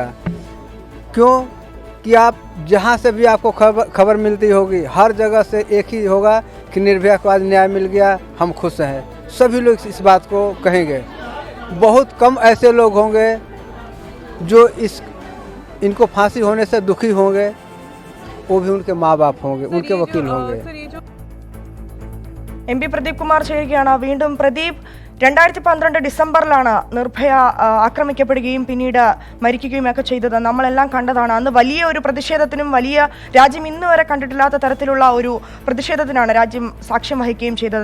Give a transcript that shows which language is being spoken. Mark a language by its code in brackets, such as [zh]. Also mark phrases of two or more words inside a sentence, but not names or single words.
[hi] क्यों कि आप जहाँ से भी आपको खबर मिलती होगी हर जगह से एक ही होगा कि निर्भया को आज न्याय मिल गया, हम खुश हैं। सभी लोग इस बात को कहेंगे। बहुत कम ऐसे लोग होंगे जो इनको फांसी होने से दुखी होंगे, वो भी उनके माँ बाप होंगे, उनके वकील होंगे। [ml] MP പ്രദീപ് കുമാർ ചെയ്യുകയാണ്. വീണ്ടും പ്രദീപ്, 2012 ഡിസംബറിലാണ് നിർഭയ ആക്രമിക്കപ്പെടുകയും പിന്നീട് മരിക്കുകയും ഒക്കെ ചെയ്തത്. നമ്മളെല്ലാം കണ്ടതാണ്. അന്ന് വലിയ ഒരു പ്രതിഷേധത്തിനും വലിയ രാജ്യം ഇന്ന് വരെ കണ്ടിട്ടില്ലാത്ത തരത്തിലുള്ള ഒരു പ്രതിഷേധത്തിനാണ് രാജ്യം സാക്ഷ്യം വഹിക്കുകയും ചെയ്തത്.